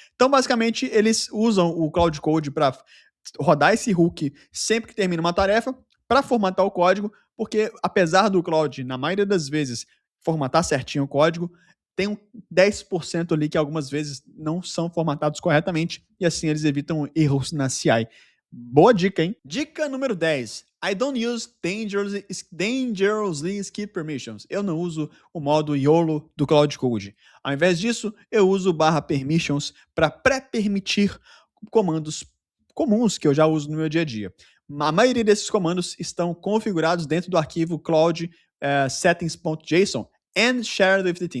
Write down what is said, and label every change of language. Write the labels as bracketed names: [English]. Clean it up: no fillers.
[Portuguese] Então, basicamente, eles usam o Cloud Code para rodar esse hook sempre que termina uma tarefa para formatar o código, porque apesar do Cloud, na maioria das vezes, formatar certinho o código, tem um 10% ali que algumas vezes não são formatados corretamente, e assim eles evitam erros na CI. Boa dica, hein? Dica número 10. [English] I don't use dangerously skip permissions. [Portuguese] Eu não uso o modo YOLO do Cloud Code. Ao invés disso, eu uso /permissions para pré-permitir comandos comuns que eu já uso no meu dia a dia. A maioria desses comandos estão configurados dentro do arquivo cloud settings.json [English] and shared with the team.